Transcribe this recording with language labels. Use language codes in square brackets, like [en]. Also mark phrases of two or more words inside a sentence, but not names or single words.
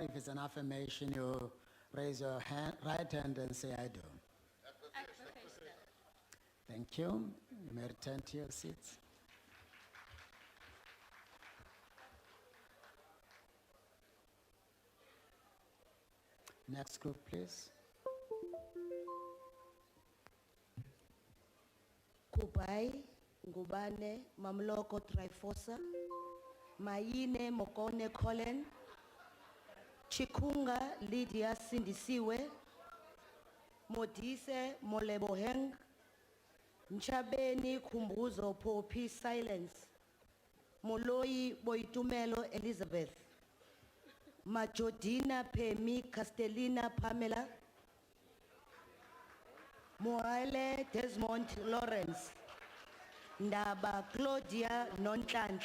[en] If it's an affirmation, you raise your right hand and say, I do. Thank you. You may return to your seats. Next group, please. Kubai, Ngubane, Mamloko Trifosa, Mayine Mokone Colin, Chikunga Lydia Sindisiwe, Modise Moleboheng, Nchabeni Khumbuzo Popi Silence. Moloi Boitumelo Elizabeth. Majodina Pemi Castellina Pamela. Moale Desmond Lawrence. Ndaba Claudia Nontlantla.